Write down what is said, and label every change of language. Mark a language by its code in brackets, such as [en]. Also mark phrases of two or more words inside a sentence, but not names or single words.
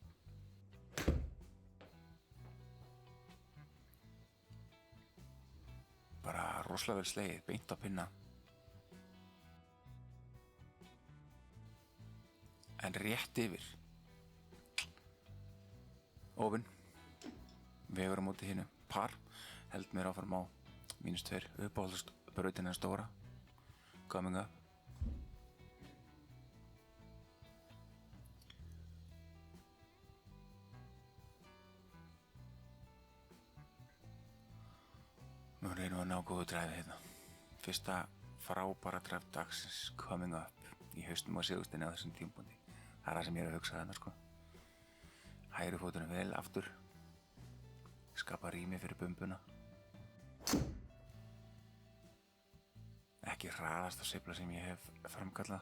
[is] Bara rosalega vel slegið, beint á pinna. En rétt yfir. Ofinn. Vegur á móti hinu. Par. Held mér áfram á -2. Uppáhaldsbrautin stóra. [en] Coming up. [is] Nú reynum við að ná góðu dræfi hérna. Fyrsta frábæra dræf dagsins [en] coming up [is] í hausnum á sigursteini á þessum tímapunkti. Það það sem ég að hugsa þarna sko. Hægri fóturinn vel aftur. Skapa rými fyrir bumbuna. Ekki hraðasta sveifla sem ég hef framkallað.